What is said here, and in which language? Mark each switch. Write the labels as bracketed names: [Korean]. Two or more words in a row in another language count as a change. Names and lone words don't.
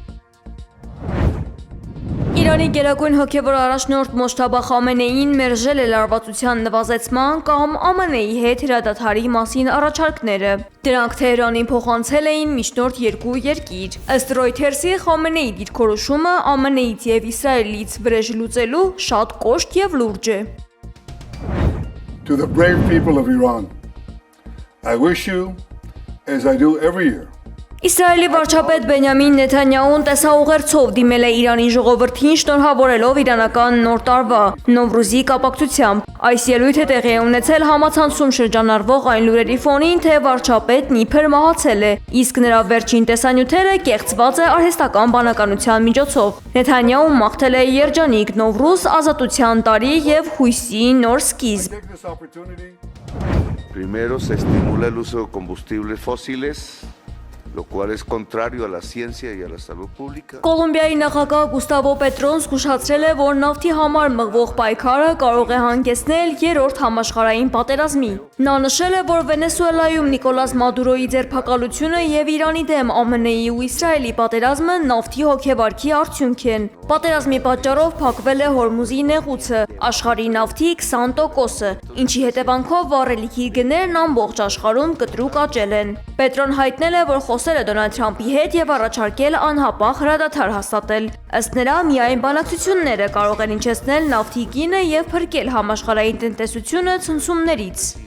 [Armenian] Իրանի գերագույն հոգևոր առաջնորդ Մոջթաբա Խամենեին մերժել է լարվածության նվազեցման կամ ԱՄՆ-ի հետ հրադադարի մասին առաջարկները։ Դրանք Թեհրանին փոխանցել էին միջնորդ 2 երկիր։ Ըստ Reuters-ի Խամենեի դիրքորոշումը ԱՄՆ-ից եւ Իսրայելից վրեժ լուծելու շատ կոշտ եւ լուրջ է։ [English] To the brave people of Iran, I wish you, as I do every year, [Armenian] Իսրայելի վարչապետ Բենյամին Նեթանյահուն տեսաուղերձով դիմել է Իրանի ժողովրդին շնորհավորելով իրանական նոր տարվա Նովրուզի կապակցությամբ։ Այս ելույթը տեղի է ունեցել համացանցում շրջանառվող այն լուրերի ֆոնին, թե վարչապետն իբր մահացել է, իսկ նրա վերջին տեսանյութերը կեղծված է արհեստական բանականության միջոցով։ Նեթանյահուն մաղթել է երջանիկ Նովրուզ, ազատության տարի եւ հույսի նոր սկիզբ։ [Spanish] Primero se estimula el uso de combustibles fósiles, lo cual es contrario a la ciencia y a la salud pública. [Armenian] Կոլումբիայի նախագահ Գուստավո Պետրոն զգուշացրել է, որ նավթի համար մղվող պայքարը կարող է հանգեցնել 3-րդ համաշխարհային պատերազմի։ Նա նշել է, որ Վենեսուելայում Նիկոլաս Մադուրոյի ձերբակալությունը եւ Իրանի դեմ ԱՄՆ-ի ու Իսրայելի պատերազմը նավթի հոգեվարքի արդյունք են։ Պատերազմի պատճառով փակվել է Հորմուզի նեղուցը, աշխարհի նավթի 20%-ը, ինչի հետևանքով վառելիքի գներն ամբողջ աշխարհում կտրուկ աճել են։ Պետրոն հայտնել է, որ խոսել է Դոնալդ Թրամփի հետ եւ առաջարկել անհապաղ հրադադար հաստատել։ Ըստ նրա, միայն բանակցությունները կարող են հնչեցնել նավթի գինը եւ փրկել համաշխարհային տնտեսությունը ցնցումներից։